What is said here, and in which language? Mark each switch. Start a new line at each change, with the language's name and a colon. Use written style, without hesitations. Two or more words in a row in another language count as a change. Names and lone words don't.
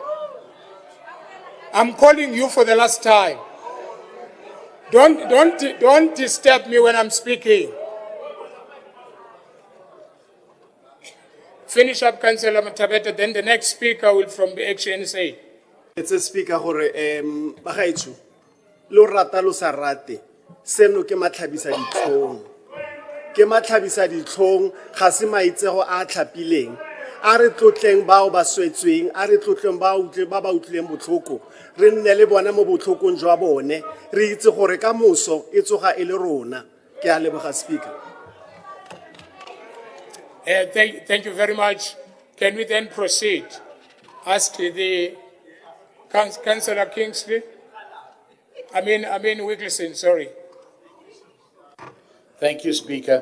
English: I'm calling you for the last time. Don't disturb me when I'm speaking. Finish up, Councillor Matabeta, then the next speaker will from the HNSA. It's a speaker hore Bahaitu.
Tswana: Lo rata lo sa rate. Seno ke matlhabisa ditlhong. Ke matlhabisa ditlhong ga se maitsego a tlhapileng. A re tlotleng bao ba swetsweng, a re tlotleng ba ba utlwileng botlhoko. Re nne le bona mo botlhokong jwa bone. Re itse gore ka moso e tsoga e le rona. Ke a leboga, Speaker.
English: Thank you very much. Can we then proceed? Ask the Councillor Kingsley. I mean Wiggleston, sorry. Thank you, Speaker.